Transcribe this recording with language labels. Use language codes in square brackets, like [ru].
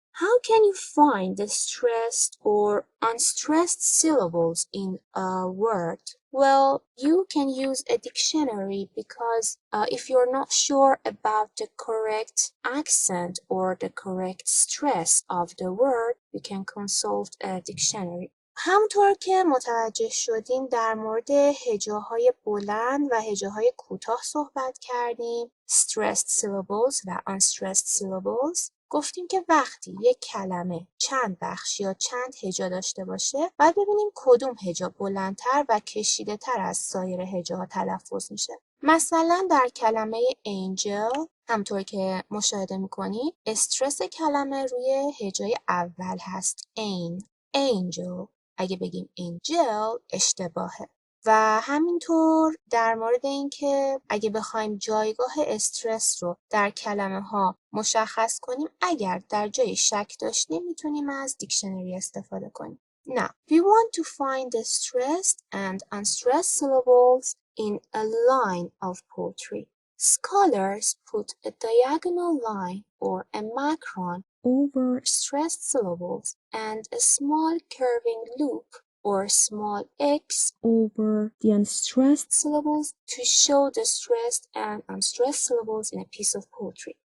[en] How can you find the stressed or unstressed syllables in a word? Well, you can use a dictionary because if you're not sure about the correct accent or the correct stress of the word, you can consult a dictionary. [fa] همونطور که متوجه شدین در مورد هجاهای بلند و هجاهای کوتاه صحبت کردیم. [en] Stressed syllables و unstressed syllables. [fa] گفتیم که وقتی یک کلمه چند بخش یا چند هجا داشته باشه باید ببینیم کدوم هجا بلندتر و کشیده تر از سایر هجاها تلفظ میشه. مثلا در کلمه angel همطور که مشاهده میکنید استرس کلمه روی هجای اول هست angel. اگه بگیم angel اشتباهه. و همینطور در مورد اینکه اگه بخوایم جایگاه استرس رو در کلمه ها مشخص کنیم اگر در جای شک داشتیم میتونیم از دیکشنری استفاده کنیم. [en] Now, we want to find the stressed and unstressed syllables in a line of poetry. Scholars put a diagonal line or a macron over stressed syllables and a small curving loop or small x over the unstressed syllables to show the stressed and unstressed syllables in a piece of poetry.